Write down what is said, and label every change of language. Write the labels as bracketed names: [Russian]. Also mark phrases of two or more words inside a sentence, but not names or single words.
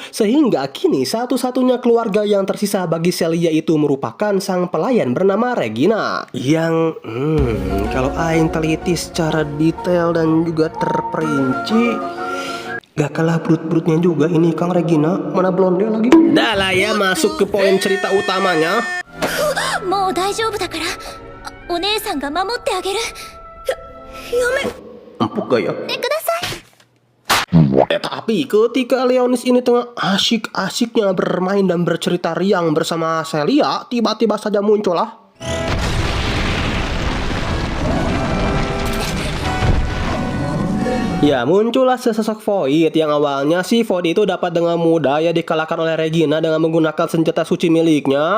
[Indonesian] Sehingga kini satu-satunya keluarga yang tersisa bagi Celia itu merupakan sang pelayan bernama Regina. Yang kalau Aing teliti secara detail dan juga terperinci, gak kalah brut-brutnya juga ini Kang Regina. Mana blonde lagi? Dah lah ya, masuk ke poin cerita utamanya. [Japanese] もう大丈夫だからお姉さんが守ってあげる。 [Indonesian] Empuk gak ya? [Japanese] ください。 [Indonesian] Tapi ketika Leonis ini tengah asik-asiknya bermain dan bercerita riang bersama Celia, tiba-tiba saja muncullah ya, muncullah sesosok Void yang awalnya si Void itu dapat dengan mudah ya dikalahkan oleh Regina dengan menggunakan senjata suci miliknya.